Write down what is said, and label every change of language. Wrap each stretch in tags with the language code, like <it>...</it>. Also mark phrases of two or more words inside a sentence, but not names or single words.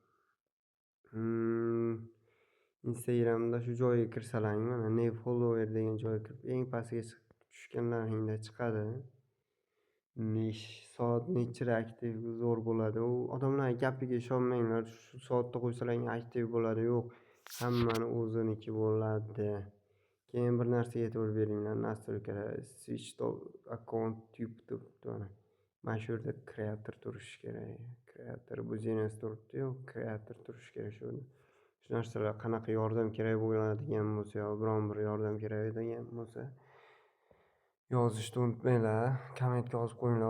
<uz>Instagramda shu joyga kirsalaring mana ne follower degan joyga kirib eng pastga tushganlaringda chiqadi. Soat nechida aktiv zo'r bo'ladi. U odamlar gapiga ishonmanglar. Shu soatda qo'ysalaring aktiv bo'ladi. Yo'q, hammani o'ziniki bo'ladi. Keyin bir narsaga e'tibor beringlar.</uz> <en>Nastroykalar switch to account YouTube mana.</en> <uz>Mana shu yerda kreator turishi kerak. Kreator bu Genius turibdi-yu, kreator turishi kerak shu yerda. Shu narsalar qanaqa yordam kerak bo'ladigan bo'lsa, yo biron bir yordam kerak degan bo'lsa, yozishni unutmanglar. Kommentga yozib qo'yinglar.</uz>